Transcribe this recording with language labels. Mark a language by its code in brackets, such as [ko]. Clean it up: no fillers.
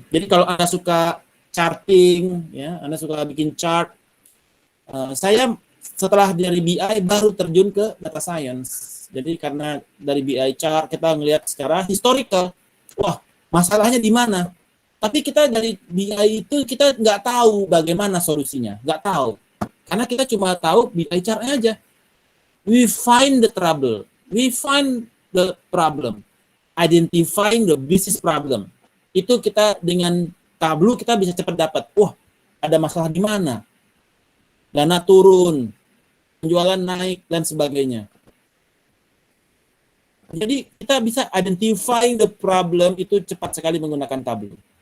[id] Jadi kalau Anda suka charting, ya, Anda suka bikin chart, saya setelah dari BI baru terjun ke data science. Jadi karena dari BI chart kita ngelihat secara historical, wah masalahnya di mana. Tapi kita dari BI itu kita nggak tahu bagaimana solusinya, nggak tahu. Karena kita cuma tahu BI chart-nya aja. [en] We find the trouble, we find the problem, identifying the business problem. [id] Itu kita dengan Tableau kita bisa cepat dapat, wah ada masalah di mana, dana turun, penjualan naik, dan sebagainya. Jadi kita bisa [en] identifying the problem [id] itu cepat sekali menggunakan Tableau.